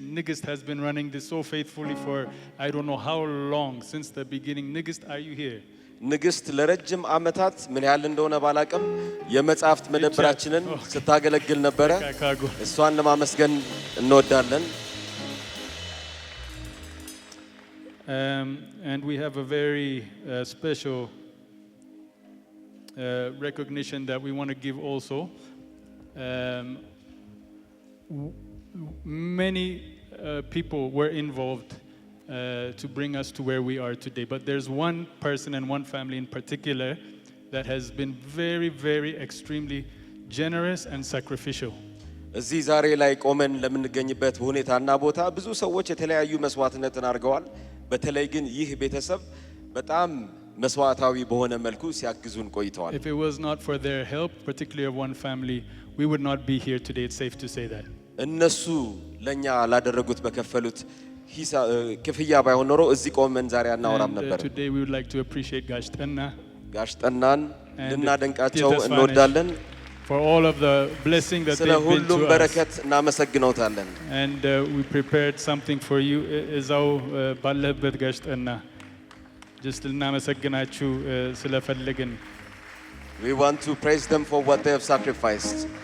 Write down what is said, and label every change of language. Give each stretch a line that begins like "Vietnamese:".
English: Nigist has been running this so faithfully for I don't know how long, since the beginning. Nigist, are you here?
Amharic: ንግስት ለረጅም ዓመታት ምን ያህል እንደሆነ ባላቀም የመጽሐፍት መደብራችንን ስታገለግል ነበረ። እሷን ለማመስገን እንወዳለን።
English: And we have a very special recognition that we want to give also. Many people were involved to bring us to where we are today. But there's one person and one family in particular that has been very extremely generous and sacrificial.
Amharic: እዚህ ዛሬ ላይ ቆመን ለምንገኝበት ሁኔታና ቦታ ብዙ ሰዎች የተለያዩ መስዋዕትነትን አድርገዋል። በተለይ ግን ይህ ቤተሰብ በጣም መስዋዕታዊ በሆነ መልኩ ሲያግዙን ቆይተዋል።
English: If it was not for their help, particularly of one family, we would not be here today. It's safe to say that.
Amharic: እነሱ ለኛ ላደረጉት በከፈሉት ክፍያ ባይሆን ኖሮ እዚህ ቆመን ዛሬ አናወራም ነበር።
English: Today we would like to appreciate
Amharic: ጋሽ ጠናን ልናደንቃቸው እንወዳለን።
English: For all of the blessing that they've been to us.
Amharic: ስለ ሁሉም በረከት እናመሰግነውታለን።
English: And we prepared something for you.
Amharic: እዛው ባለበት ጋሽ ጠና just ልናመሰግናችሁ ስለፈለግን.
English: We want to praise them for what they have sacrificed.